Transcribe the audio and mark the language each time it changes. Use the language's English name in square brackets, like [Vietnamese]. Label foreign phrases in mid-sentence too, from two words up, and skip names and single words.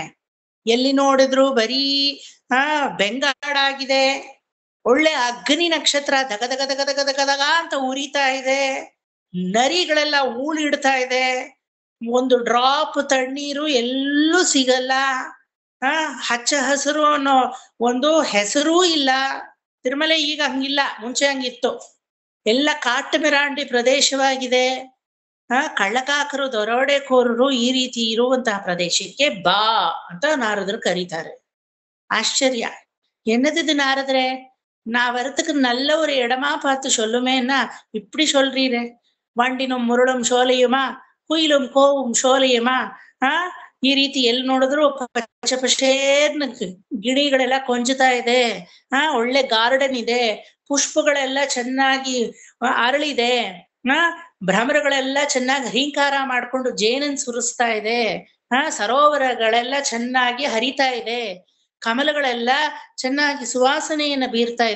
[Kannada] ಎಲ್ಲಿ ನೋಡಿದ್ರು ಬರೀ ಬೆಂಗಾಡಾಗಿದೆ, ಒಳ್ಳೆ ಅಗ್ನಿ ನಕ್ಷತ್ರ ದಗ ದಗ ದಗ ದಗ ದಗ ದಗ ಅಂತ ಉರಿತಾ ಇದೆ, ನರಿಗಳೆಲ್ಲ ಊಳಿಡ್ತಾ ಇದೆ, ಒಂದು ಡ್ರಾಪ್ ತಣ್ಣೀರು ಎಲ್ಲೂ ಸಿಗಲ್ಲ, ಹಚ್ಚ ಹಸಿರು ಅನ್ನೋ ಒಂದು ಹೆಸರೂ ಇಲ್ಲ. ತಿರುಮಲೆ ಈಗ ಹಂಗಿಲ್ಲ, ಮುಂಚೆ ಹಂಗಿತ್ತು. ಎಲ್ಲ [Tamil] காட்டு மிராண்டி [Kannada] ಪ್ರದೇಶವಾಗಿದೆ. ಕಳ್ಳಕಾಕರು ದರೋಡೆಕೋರರು ಈ ರೀತಿ ಇರುವಂತಹ ಪ್ರದೇಶಕ್ಕೆ ಬಾ ಅಂತ ನಾರದರು ಕರೀತಾರೆ. [Tamil] ಆಶ್ಚರ್ಯ என்னது நாரதரே, நான் வரத்துக்கு நல்ல ஒரு இடமா பார்த்து சொல்லுமேன்னா இப்படி சொல்றீரே, வண்டினும் முரளும் சோலையுமா குயிலும் கோவும் சೋಲೆಯುಮಾ. [Kannada] ಈ ರೀತಿ ಎಲ್ಲಿ ನೋಡಿದ್ರು ಪಚ್ಚ ಪಶೇರ್ನ ಗಿಣಿಗಳೆಲ್ಲ ಕೊಂಜುತ್ತಾ ಇದೆ, ಒಳ್ಳೆ ಗಾರ್ಡನ್ ಇದೆ, ಪುಷ್ಪಗಳೆಲ್ಲ ಚೆನ್ನಾಗಿ ಅರಳಿದೆ, ಭ್ರಮರಗಳೆಲ್ಲ ಚೆನ್ನಾಗಿ ಹೀಂಕಾರ ಮಾಡ್ಕೊಂಡು ಜೇನನ್ ಸುರಿಸ್ತಾ ಇದೆ, ಸರೋವರಗಳೆಲ್ಲ ಚೆನ್ನಾಗಿ ಹರಿತಾ ಇದೆ, ಕಮಲಗಳೆಲ್ಲ ಚೆನ್ನಾಗಿ ಸುವಾಸನೆಯನ್ನ ಬೀರ್ತಾ ಇದೆ.